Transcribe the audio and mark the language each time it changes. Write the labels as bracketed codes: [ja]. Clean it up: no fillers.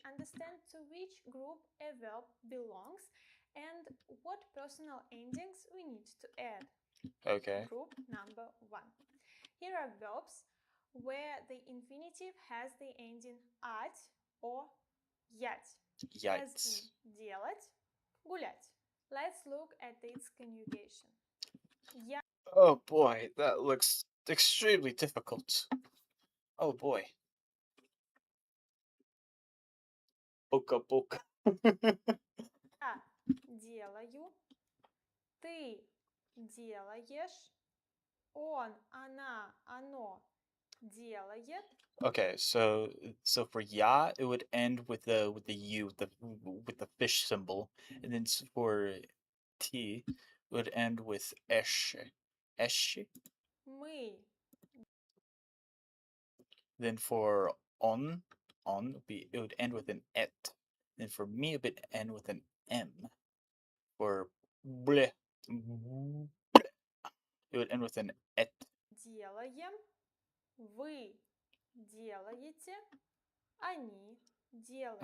[en] them, we understand to which group a verb belongs and what personal endings we need to add. Okay. Group number 1. Here are verbs where the infinitive has the ending at or [ru] ять. [en] As Yikes. [ru] in делать, гулять. [en] Let's look at its conjugation. [ru] Я [en] Oh boy, that looks extremely difficult. Oh boy. Boca boca. [ru] делаю, ты делаешь, он, она, оно делает. [en] Okay, so for ya, it would end with the u, with the fish symbol, and then for t, it would end with esh, esh. [ru] Мы [en] Then for on it would end with an et. Then for me, it would end with an m. For bleh, it would end with an et. [ru] делаем, вы делаете, они делают.